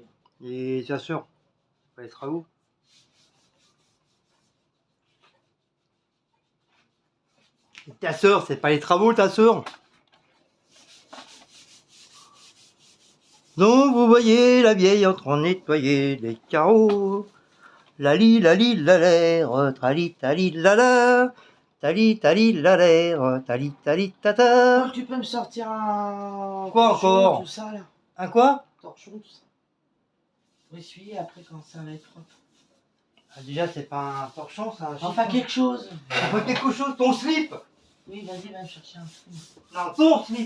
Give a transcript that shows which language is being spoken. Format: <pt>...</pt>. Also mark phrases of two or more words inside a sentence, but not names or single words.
<fr>Et ta soeur, pas les travaux. Et ta soeur, c'est pas les travaux, ta soeur. Donc, vous voyez la vieille en train de nettoyer les carreaux. Lali, lali, lalère, trali, tali, lala. Tali, tali, lalère, tali, tali, tata. Oh, tu peux me sortir un. Quoi torchon, encore? tout ça, là. Un quoi? Torchon, tout ça. Pour essuyer après quand ça va être propre. Ah, déjà, c'est pas un torchon, c'est un Enfin, chiffon. quelque chose. Enfin, quelque chose, ton slip. Oui, vas-y, va me chercher un truc. Non, ton slip.</fr>